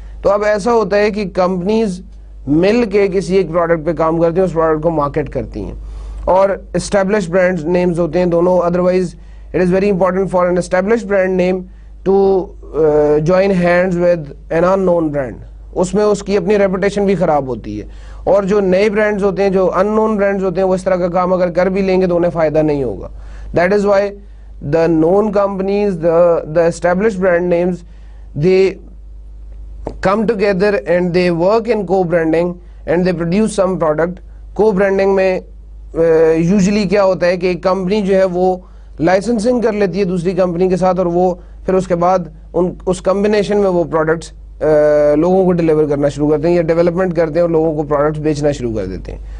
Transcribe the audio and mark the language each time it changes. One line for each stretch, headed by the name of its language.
Urdu: تو اب ایسا ہوتا ہے کہ کمپنیز مل کے کسی ایک پروڈکٹ پہ کام کرتی ہیں, اس پروڈکٹ کو مارکیٹ کرتی ہیں, اور اسٹیبلش برانڈ نیمز ہوتے ہیں دونوں.
English: Otherwise it is very important for an establish brand name to join hands with an unknown brand.
Urdu: اس میں اس کی اپنی ریپوٹیشن بھی خراب ہوتی ہے, اور جو نئے برانڈز ہوتے ہیں, جو ان نون برانڈز ہوتے ہیں, وہ اس طرح کا کام اگر کر بھی لیں گے تو انہیں فائدہ نہیں ہوگا.
English: That is why the known companies, the established brand names, they come together and they work in co-branding and they produce some product.
Urdu: Co-branding میں usually کیا ہوتا ہے کہ ایک کمپنی جو ہے وہ لائسنسنگ کر لیتی ہے دوسری کمپنی کے ساتھ, اور وہ پھر اس کے بعد اس کمبینیشن میں وہ پروڈکٹس لوگوں کو ڈیلیور کرنا شروع کرتے ہیں یا ڈیولپمنٹ کرتے ہیں اور لوگوں کو پروڈکٹس بیچنا شروع کر دیتے ہیں.